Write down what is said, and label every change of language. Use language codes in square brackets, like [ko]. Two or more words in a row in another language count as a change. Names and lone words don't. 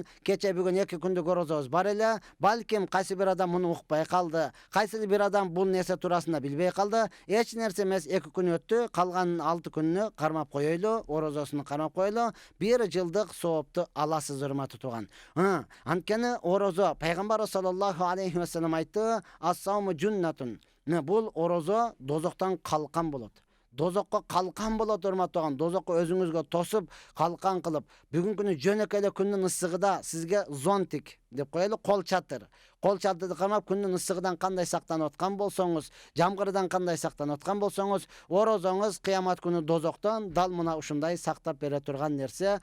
[ky] Кече бүгүн 2 күндүк орозобуз бар эле. Балким кайсы бир адам муну укпай калды, кайсы бир адам бул нерсе туурасында билбей калды. Эч нерсе эмес, 2 күн өттү, калган 6 күнүнү кармап коелу, орозосун кармап коелу. 1 жылдык соопту аласыз, урматтуу тууган. Анткени орозо, пайгамбар [ar] صلى الله عليه وسلم [ky] айтты: [ar] "الصوم جنة". [ky] Бул орозо дозоктон калкан болот. Дозокко калкан болот, урматтуу тууган. Дозокко өзүңүзгө тосуп, калкан кылып. Бүгүнкү күнү жөнөкөй эле күндүн ысыгыда сизге зонтик деп коелу, кол чатыр. Кол чатырды кармап, күндүн ысыгыдан кандай сактанып аткан болсоңуз, жамгырдан кандай сактанып аткан болсоңуз, орозоңуз кыямат күнү дозоктон дал мына ушундай сактап бере турган нерсе.